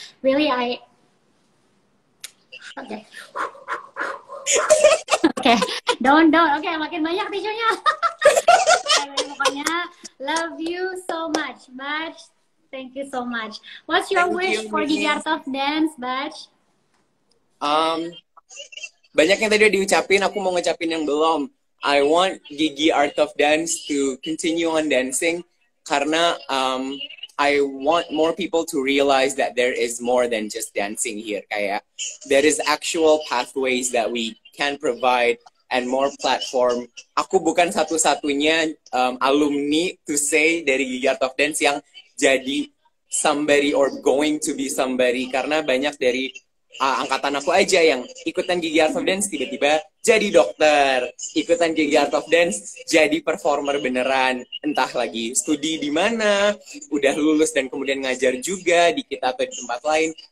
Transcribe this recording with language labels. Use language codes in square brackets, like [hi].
[en] Really, don't. [id] Makin banyak tisunya. Pokoknya [en] love you so much, [id] Bash. [en] Thank you so much. What's your wish for Gigi Art of Dance, Bash? [id] Banyak yang tadi udah diucapin, aku mau ngucapin yang belum. [en] I want Gigi Art of Dance to continue on dancing karena I want more people to realize that there is more than just dancing here. Kayak there is actual pathways that we can provide and more platform. [id] Aku bukan satu-satunya alumni [en] to say [id] dari Gigi Art of Dance yang jadi [en] somebody or going to be somebody, [id] karena banyak dari angkatan aku aja yang ikutan Gigi Art of Dance tiba-tiba jadi dokter, ikutan Gigi Art of Dance jadi performer beneran, entah lagi studi di mana, udah lulus dan kemudian ngajar juga di kita atau di tempat lain.